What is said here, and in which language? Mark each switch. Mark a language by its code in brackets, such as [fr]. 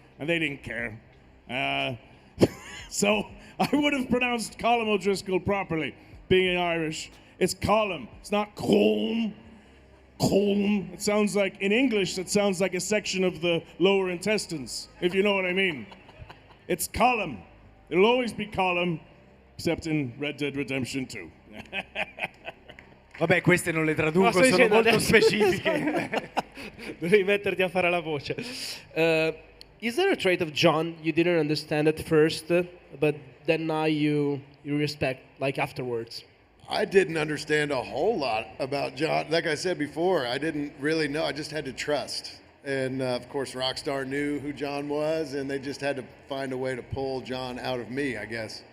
[en] And they didn't care. So I would have pronounced Colm O'Driscoll properly, being Irish. It's Colm. It's not Colm. Colm. It sounds like, in English, it sounds like a section of the lower intestines, if you know what I mean. It's Colm. It'll always be Colm, except in Red Dead Redemption 2. [it] Vabbè, queste non le traduco, No, sto sono dicendo molto adesso. specifiche. Devi metterti a fare la voce. [en] Is there a trait of John you didn't understand at first, but then now you respect, like afterwards? I didn't understand a whole lot about John. Like I said before, I didn't really know. I just had to trust. And of course, Rockstar knew who John was, and they just had to find a way to pull John out of me, I guess.